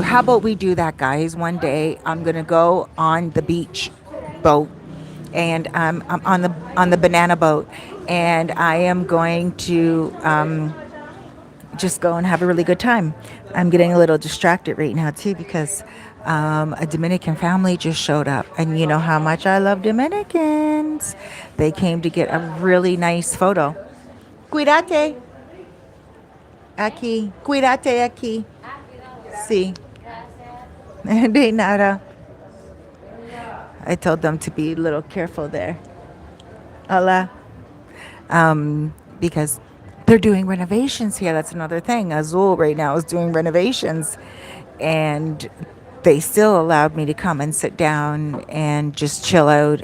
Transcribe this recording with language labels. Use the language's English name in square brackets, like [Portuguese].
[English] How about we do that, guys? One day I'm going to go on the beach boat and I'm on the banana boat and I am going to just go and have a really good time. I'm getting a little distracted right now too because a Dominican family just showed up, and you know how much I love Dominicans. They came to get a really nice photo. [Spanish] Cuídate aquí, cuídate aquí. Sí, de nada. [English] I told them to be a little careful there. [Spanish] Hola. [English] Because they're doing renovations here. That's another thing. Azul right now is doing renovations, and they still allowed me to come and sit down and just chill out.